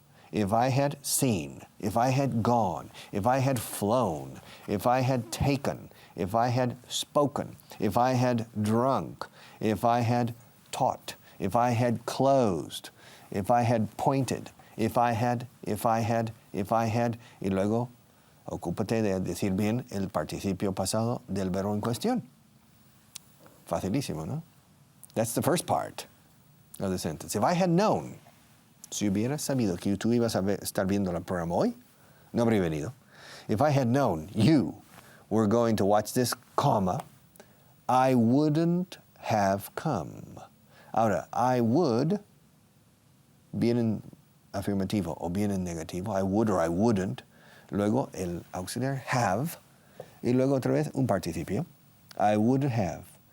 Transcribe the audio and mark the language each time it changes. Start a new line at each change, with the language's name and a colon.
English: If I had seen, if I had gone, if I had flown, if I had taken, if I had spoken, if I had drunk, if I had taught, if I had closed, if I had pointed, if I had,
Spanish: y luego ocúpate de decir bien el participio pasado del verbo en cuestión. Facilísimo, ¿no?
English: That's the first part of the sentence. If I had known,
Spanish: si hubiera sabido que tú ibas a estar viendo el programa hoy, no habría venido.
English: If I had known you were going to watch this, comma, I wouldn't have come.
Spanish: Ahora, I would, bien en afirmativo o bien en negativo,
English: I would or I wouldn't,
Spanish: luego el auxiliar have, y luego otra vez un participio,
English: I would have.